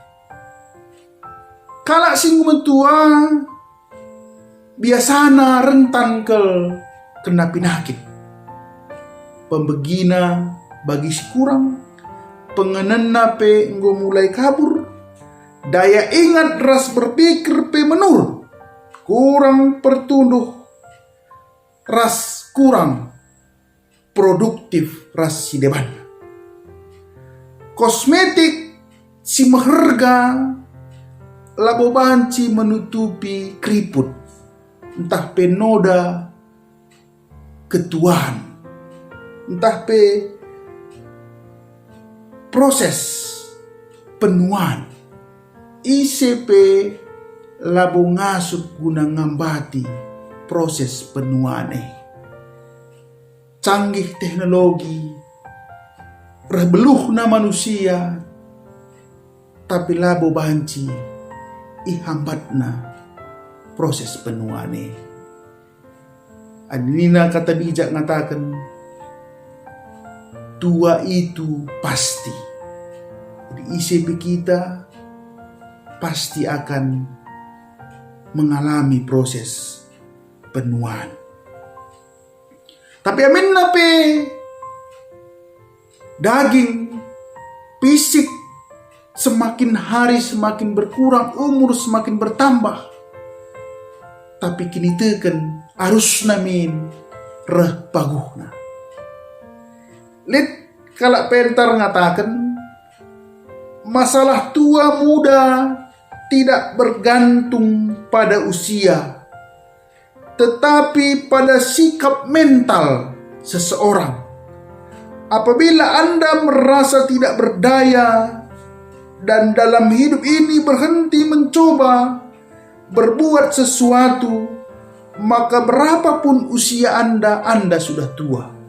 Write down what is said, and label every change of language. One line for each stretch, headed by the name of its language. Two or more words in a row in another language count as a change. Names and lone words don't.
Batak Karo: Kalak si enggo metua biasana rentan kena penyakit. Pembegina bagi si kurang, pengenena pe enggo mulai kabur,
Indonesian: daya ingat
Batak Karo: ras berpikir pe menurun. Kurang pertunduh, ras kurang produktif ras si deban. Kosmetik si maharga labo banci menutupi keriput, entah penoda ketuaan, entah pe proses penuaan, ICP labo ngasut guna ngambati proses penuaan
Indonesian: canggih teknologi
Batak Karo: rebeluh na manusia tapi labo banci ihambatna proses penuaan adinina
Indonesian: kata bijak
Batak Karo: ngatakan
Indonesian: tua itu pasti. Jadi ICP kita pasti akan mengalami proses penuaan. Tapi
Batak Karo: amin nape
Indonesian: daging fisik semakin hari semakin berkurang, umur semakin bertambah.
Batak Karo: Tapi kini teken arus namin reh paguhna. Lid kalak pentar ngatakan
Indonesian: masalah tua muda tidak bergantung pada usia, tetapi pada sikap mental seseorang. Apabila Anda merasa tidak berdaya dan dalam hidup ini berhenti mencoba berbuat sesuatu, maka berapapun usia Anda sudah tua.